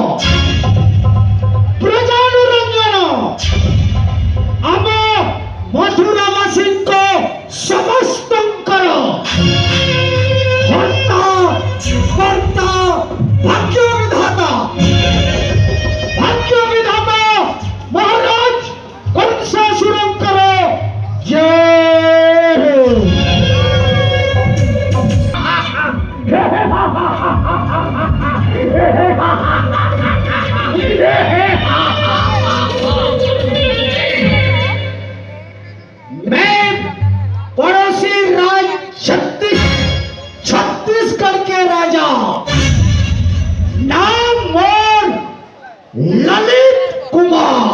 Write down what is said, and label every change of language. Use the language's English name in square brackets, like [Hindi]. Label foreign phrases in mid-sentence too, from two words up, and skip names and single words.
[Odia] ପ୍ରଜାନୁରଞ୍ଜନ ଆମ ମଥୁରାବାସୀଙ୍କ ସମସ୍ତଙ୍କର ହର୍ତ୍ତା କର୍ତ୍ତା ଭାଗ୍ୟ ବିଧାତା ମହାରାଜ କଂସାସୁରଙ୍କର ଜୟ ହଉ। [Hindi] मैं पड़ोसी राज छत्तीसगढ़ के राजा नाम मोर ललित कुमार।